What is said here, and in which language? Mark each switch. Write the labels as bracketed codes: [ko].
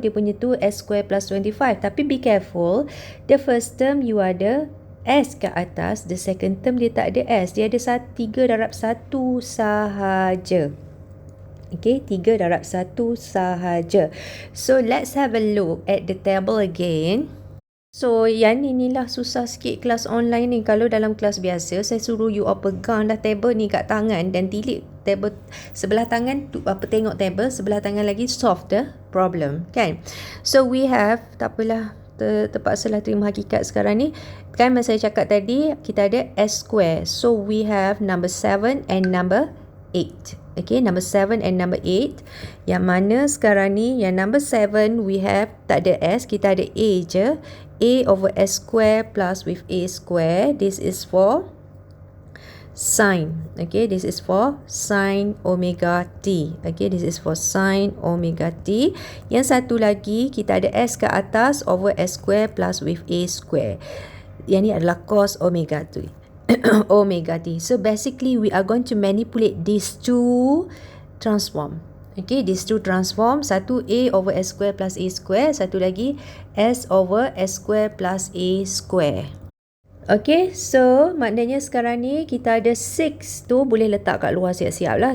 [ms] Dia punya tu s square plus 25. Tapi [en] be careful, the first term you [ms] ada S kat atas, [en] the second term [ms] dia tak ada S. Dia ada 3 darab 1 sahaja. Okay, 3 darab 1 sahaja. [en] So, let's have a look at the table again. [ms] So, yang inilah susah sikit kelas online ni. Kalau dalam kelas biasa, saya suruh you all pegang dah table ni kat tangan dan tilik table sebelah tangan, tengok table, sebelah tangan lagi [en] solve the problem, [ms] kan? [en] So, we have, [ms] tak apalah, terpaksalah terima hakikat sekarang ni. Kan masa saya cakap tadi, kita ada s square. [en] So, we have number 7 and number 8. Okay, number 7 and number 8. [ms] Yang mana sekarang ni, yang number 7, [en] we have, [ms] tak ada s, kita ada a je. [en] A over s square plus with a square. This is for sine. Okay, this is for sine omega t. Okay, this is for sine omega t. [ms] Yang satu lagi, kita ada s ke atas [en] over s square plus with a square. [ms] Yang ni adalah cos omega t. [en] Omega t. So basically we are going to manipulate these two transform. Okay, these two transform. [ms] Satu a over s square plus a square. Satu lagi s over s square plus a square. Okay, so maknanya sekarang ni kita ada 6 tu boleh letak kat luar siap-siap lah.